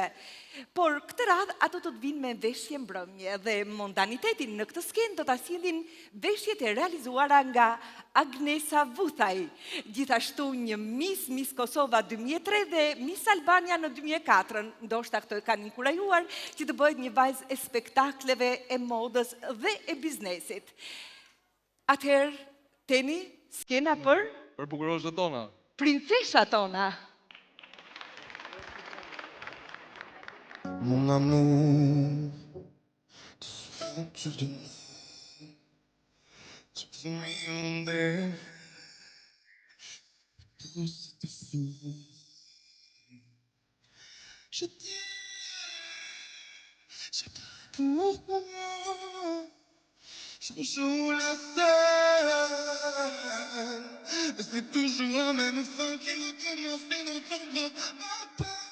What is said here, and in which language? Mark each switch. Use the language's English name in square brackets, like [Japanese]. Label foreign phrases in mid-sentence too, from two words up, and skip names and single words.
[Albanian] Por këtë radhë ato do të vinë me veshje mbrëmje dhe mondanitetin në këtë skenë do ta sillin veshjet e realizuara nga Agnesa Vuthaj, gjithashtu një Miss Kosova 2003 dhe Miss Albania në 2004. Ndoshta këto e kanë inkurajuar që të bëhet një vajzë e spektakleve, e modës dhe e biznesit. Atëherë, Teni, skena për bukuroshat tona. Princesha tona. [French] Mon amour, tu me there, je joue la scène, c'est toujours la même fin qui recommence et ne tombe pas.